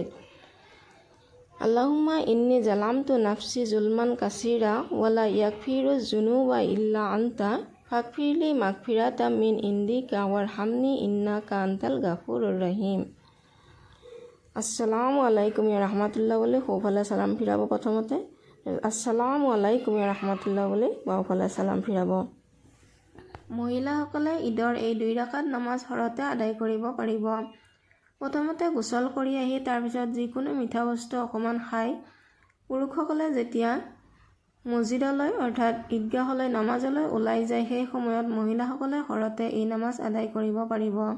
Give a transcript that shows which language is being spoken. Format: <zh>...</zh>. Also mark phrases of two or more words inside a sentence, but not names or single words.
<ar>اللهم إني ظلمت نفسي ظلما كثيرا ولا يغفر الذنوب إلا أنت فاغفر لي مغفرة من عندك وارحمني إنك أنت الغفور الرحيم. السلام عليكم يا رحمة الله</ar> <as>বুলি সোঁফালে চালাম ফিৰাব। প্ৰথমতে</as> <ar>السلام عليكم يا رحمة الله</ar> <as>বুলি বাওঁফালে চালাম ফিৰাব। মহিলাসকলে ঈদৰ এই 2 ৰাকাত নামাজ ঘৰতে আদায় কৰিব পাৰিব। প্ৰথমতে গোসল কৰি আহি তাৰপিছত যিকোনো মিঠা বস্তু অকণমান খাই পুৰুষসকলে যেতিয়া মছজিদলৈ অৰ্থাৎ ঈদগাহলৈ নামাজলৈ ওলাই যায় সেই সময়ত মহিলাসকলে ঘৰতে এই নামাজ আদায় কৰিব পাৰিব।</as>